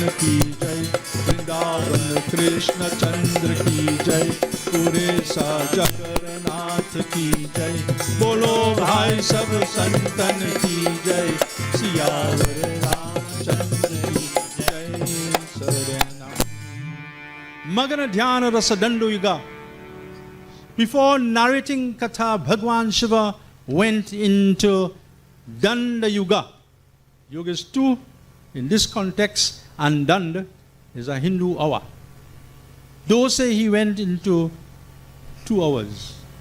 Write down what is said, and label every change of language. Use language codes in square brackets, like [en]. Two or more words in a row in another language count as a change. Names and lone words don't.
[hi] की जय वृंदावन कृष्ण चंद्र की जय पुरेशा जगन्नाथ की जय बोलो भाई सब संतन की जय सियावर रामचंद्र की जय शरणम मगन ध्यान रस दंडो युगा. [en] Before narrating Katha, Bhagwan Shiva went into Danda Yuga. Yuga is 2 in this context, and Danda is a Hindu hour. Those say he went into 2 hours.